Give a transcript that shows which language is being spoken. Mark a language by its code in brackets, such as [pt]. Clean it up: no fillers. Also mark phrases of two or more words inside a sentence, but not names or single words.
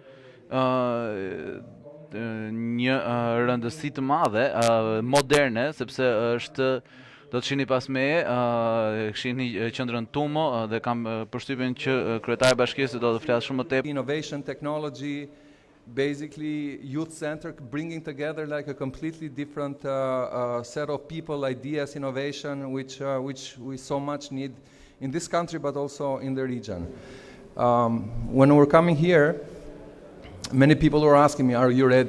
[sq] një rëndësi të madhe, moderne, sepse është, do të shihni pas meje, shihni qendrën Tumo dhe kam përshtypjen që kryetari i bashkisë do të flasë shumë më tepër. [en] Innovation technology, basically youth center, bringing together like a completely different set of people, ideas, innovation, which we so much need in this country, but also in the region. When we're coming here, many people were asking me, are you ready?